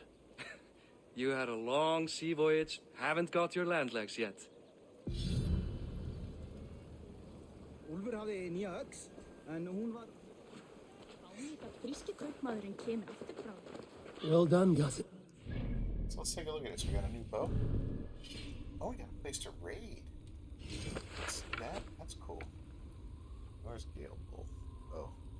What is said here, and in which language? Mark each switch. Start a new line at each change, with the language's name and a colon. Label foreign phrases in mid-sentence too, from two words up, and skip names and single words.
English: You had a long sea voyage, haven't got your land legs yet.
Icelandic: Úlfur hafði nýja öx, en hún var...
English: Well done, Gossip. So let's take a look at this. We got a new bow. Oh, we got a place to raid. See that? That's cool. Where's Gale Bull? Oh.